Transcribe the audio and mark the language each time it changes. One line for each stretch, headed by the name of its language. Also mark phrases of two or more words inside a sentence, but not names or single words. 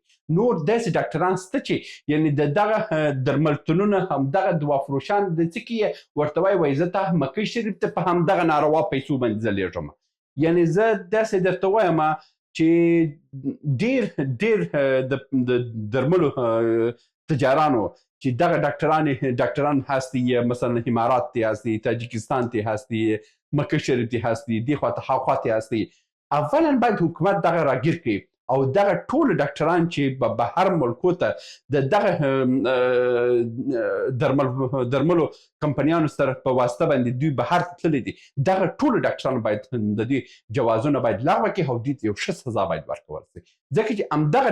Pashto: نور داسې ډاکټران شته چې یعنې د دغه درملتونونه همدغه دوافروشان د څه کې ورته وایي زه تا مکۍ شریف ته په همدغه ناروا پیسو باندې زه لیږم. یعنې زه داسې درته وایم چې ډېر د درملو تجارانو چې دغه ډاکټران هستی، مثلا امارات
Persian: تی هستی،
Pashto: تاجیکستان
Persian: تی هستی،
Pashto: مکۍ شریف
Persian: تی هستی،
Pashto: دې خواته هاخوا
Persian: تی هستی.
Pashto: اولا باید حکومت دغه راګیر کړي او دغه ټول ډاکټران چې په بهر ملکو ته د دغه درملو کمپنیانو سره په واسطه باندې دوی بهر ته تللي دي دغه ټول ډاکټران باید د دوی جوازونه باید لغوه کړي او دوی ته یو ښه سزا باید ورکول شي ځکه چې همدغه